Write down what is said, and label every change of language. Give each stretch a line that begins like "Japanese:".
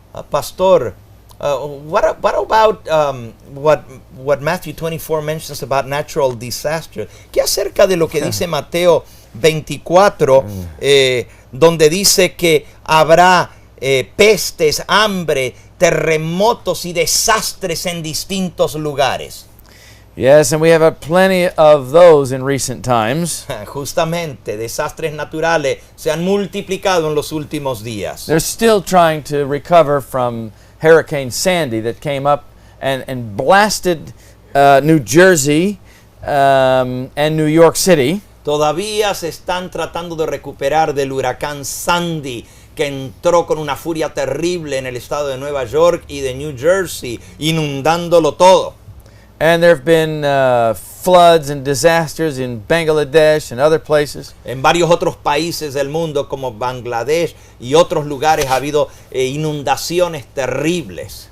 English: Pastor, what about what Matthew 24 mentions about natural disaster?
Spanish: ¿Qué acerca de lo que dice Mateo 24, donde dice que habrá pestes, hambre, terremotos y desastres en distintos lugares?
English: Yes, and we have plenty of those in recent times.
Spanish: Justamente, desastres naturales se han multiplicado en los últimos días.
English: They're still trying to recover from Hurricane Sandy that came up and blasted New Jersey and New York City.
Spanish: Todavía se están tratando de recuperar del huracán Sandy, que entró con una furia terrible en el estado de Nueva York y de New Jersey, inundándolo todo.
English: And there have been floods and disasters in Bangladesh and other places.
Spanish: En varios otros países del mundo, como Bangladesh y otros lugares, ha habido inundaciones terribles.